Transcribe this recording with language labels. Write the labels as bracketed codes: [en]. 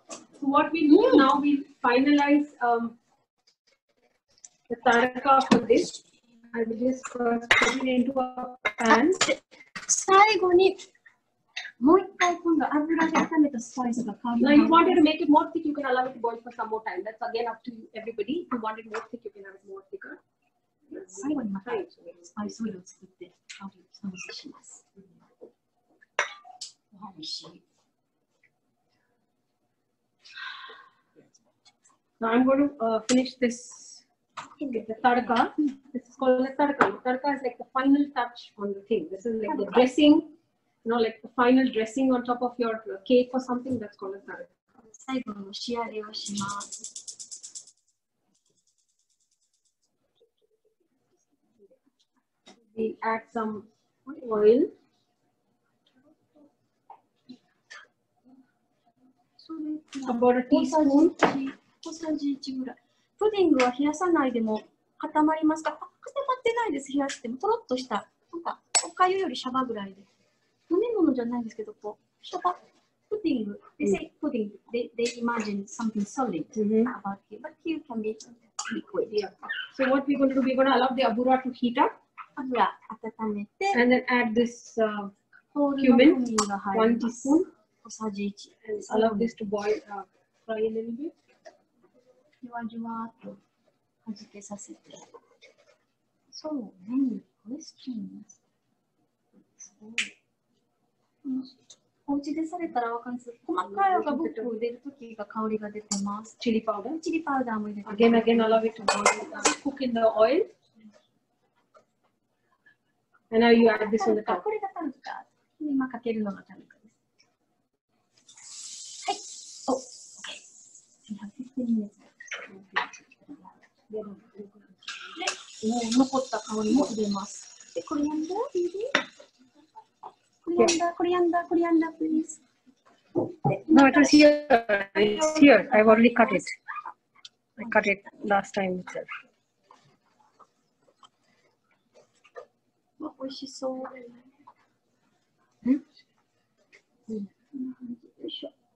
[en] So what we do now, we finalize the tadka for this. I will just first put it into a pan. [ja] 最後にもう一回今度油で炒めたスパイスが香り [en] Now you wanted to make it more thick, you can allow it to boil for some more time. That's again up to everybody. If you want it more thick, you can have it more thicker. [ja] 最後にまたスパイスオイルを作って香りを調整します。美味しい。 [en] Now I'm going to finish this. The tadka. This is called the tadka. The tadka is like the final touch on the thing. This is like the dressing, you know, like the final dressing on top of your cake or something. That's called a tadka. [ja] 最後の仕上げをします。 [en] We add some oil. [ja] それ [en] About a teaspoon. [ja] 小さじ1ぐらい。プディングは冷やさないでも固まりますか？固まってないです。冷やしてもとろっとしたなんかおかゆよりシャバぐらいで。飲み物じゃないんですけどこうシャバプディング。 [en] They say pudding. They imagine something solid about it, but here can be liquid. Yeah. So what we're going to do? We're going to allow the abura to heat up. [ja] 油温めて。 [en] And then add this cumin, 1 teaspoon. [ja] 小さじ1。 [en] And allow this to boil, fry a little bit. [ja] じわじわっとはじけさせて。そうね。クエスチョンです。すごい。お家でされたらわかるんですけど、細かいのが僕入れるときが香りが出てます。チリパウダー。チリパウダーも入れてます。 [en] Again, allow it to boil, cook in the oil. And now you add this on the top. [ja] これがタルタ。今かけるのがタルタです。はい。お、 [en] OK。We have 15 minutes. [ja] で、もう残った香りも入れます。で、コリアンダー、 [en] please. No, it was here. It's here. I've already cut it. I cut it last time itself. [ja] 美味しそう。よいしょ。